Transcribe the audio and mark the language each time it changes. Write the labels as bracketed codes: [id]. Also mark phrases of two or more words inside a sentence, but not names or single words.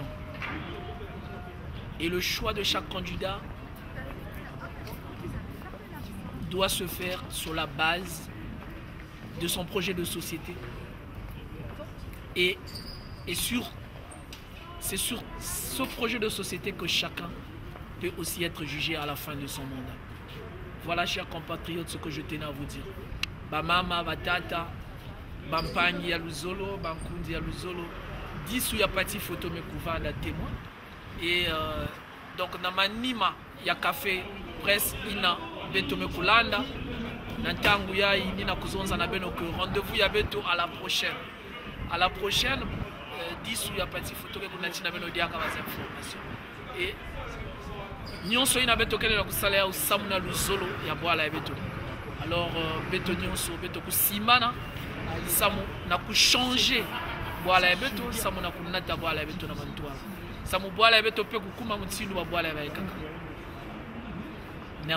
[fr] Et le choix de chaque candidat doit se faire sur la base de son projet de société. Et c'est sur ce projet de société que chacun peut aussi être jugé à la fin de son mandat. Voilà, chers compatriotes, ce que je tenais à vous dire. [ktu] Bamama, batata, bampani ya luzolo, bankundi ya luzolo, 10 ya pati photo me kuvanda témoin. [fr] Et donc [ktu] na manima ya café presse ina beto me kulanda. Nantangu ya inina kuzonza na beno que rendez-vous ya beto [fr] à la prochaine. À la prochaine, [ktu] 10 ya pati photo que kunati na beno diaka bas informations. Et nyonso ina beto kele na kusala ya usamuna luzolo ya bwala ya beto. Alors beto nyonso beto kusimana samu na kuchanger bwala ya beto, samu na kunata bwala ya beto na mantwa. Samu bwala ya beto pe kukuma mutilu wa bwala ya baikaka.